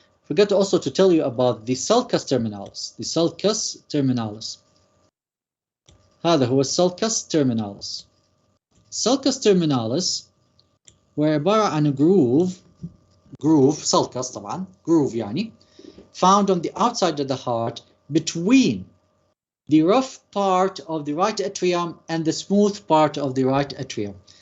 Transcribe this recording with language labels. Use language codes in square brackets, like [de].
[en] Forgot also to tell you about the sulcus terminalis. The sulcus terminalis. [ar] هذا هو الsulcus terminalis. [en] Sulcus terminalis [ar] هو عبارة عن [en] groove sulcus طبعا groove يعني found on the outside of the heart between the rough part of the right atrium and the smooth part of the right atrium.